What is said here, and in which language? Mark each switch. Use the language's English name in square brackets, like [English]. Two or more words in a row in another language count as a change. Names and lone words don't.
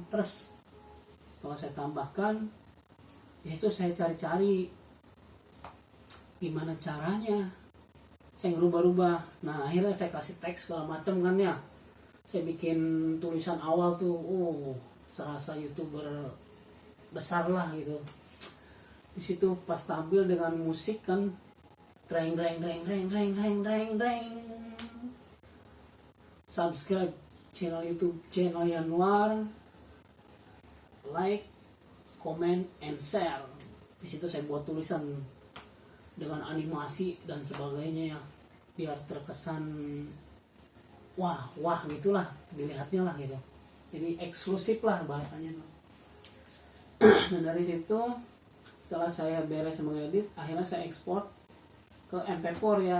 [Indonesian] Terus setelah saya tambahkan, di situ saya cari-cari gimana caranya, saya ngerubah-rubah. Nah akhirnya saya kasih teks segala macam kan ya, saya bikin tulisan awal tuh, serasa YouTuber besar lah gitu. Di situ pas tampil dengan musik kan, dreng dreng dreng dreng dreng dreng dreng dreng, [English] subscribe channel YouTube channel Yanuar, like, comment, and share. [Indonesian] Di situ saya buat tulisan dengan animasi dan sebagainya ya, biar terkesan wah gitulah dilihatnya lah gitu. Jadi eksklusif lah bahasanya. Dan dari situ setelah saya beres mengedit, akhirnya saya ekspor ke MP4 ya.